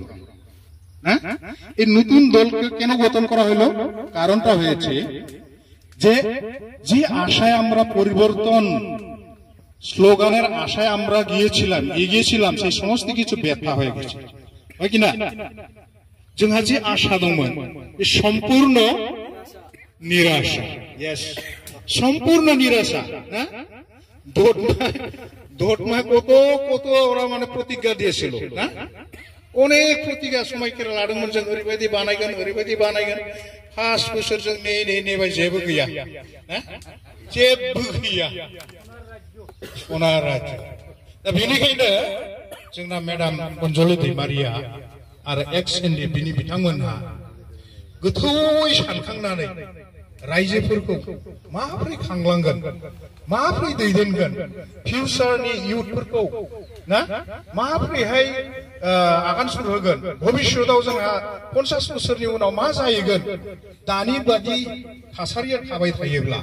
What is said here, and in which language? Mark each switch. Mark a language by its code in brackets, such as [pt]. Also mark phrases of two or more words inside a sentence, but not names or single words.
[bn] হ্যাঁ, এই নতুন দলকে কেন গঠন করা হলো? কারণটা হয়েছে যে যে আশায় আমরা পরিবর্তন স্লোগানের আশায় আমরা এগিয়েছিলাম সেই সমস্ত কিছু ব্যর্থ হয়ে গেছে, হয় কিনা? [brx] जोंहा जे आशा दंमोन बे सम्पूर्ण निराशा। यस, सम्पूर्ण निराशा ना। [bn] দোটমায় কত কত ওরা মানে প্রতিজ্ঞা দিয়েছিল না, অনেক প্রতিজ্ঞা সময় করে [brx] লাদोंमोन जों ओरैबायदि बानायगोन 5 बोसोर जों नेबाय जेबो गैया ना, जेबो गैया सना राज्य। दा बेनिखायनो जोंना मेडाम अनजलि दैमारिया आरो एक्स एनडिपिनि बिथांमोनहा गोथौयै सानखांनानै रायजोफोरखौ माबोरै खांलांगोन, माबोरै दैदेनगोन, फिउचारनि इयुथफोरखौ ना माबोरैहाय आगान सुरहोगोन, भबिष्यताव जोंहा 50 बोसोरनि उनाव मा जाहैगोन दानि बादि थासारिया थाबाय थायोब्ला।